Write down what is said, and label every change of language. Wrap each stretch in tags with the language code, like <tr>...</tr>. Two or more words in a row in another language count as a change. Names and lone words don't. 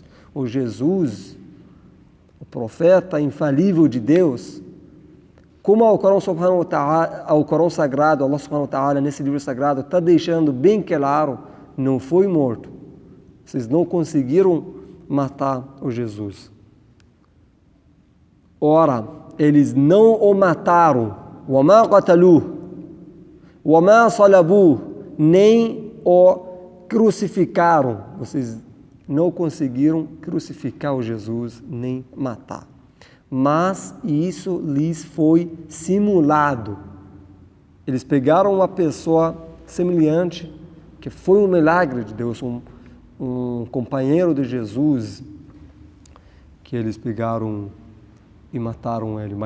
<pt>O Jesus, o profeta infalível de Deus, como ao Corão Sagrado,</pt> <ar>الله سبحانه وتعالى,</ar> <pt>nesse livro sagrado, está deixando bem claro, não foi morto. Vocês não conseguiram matar o Jesus. Ora, eles não o mataram,</pt> <ar>وَمَا قَتَلُوهُ وَمَا صَلَبُوهُ,</ar> <pt>nem o crucificaram. Vocês não conseguiram crucificar o Jesus, nem matar. Mas isso lhes foi simulado. Eles pegaram uma pessoa semelhante, que foi um milagre de Deus, um companheiro de Jesus, que eles pegaram e mataram ele.</pt>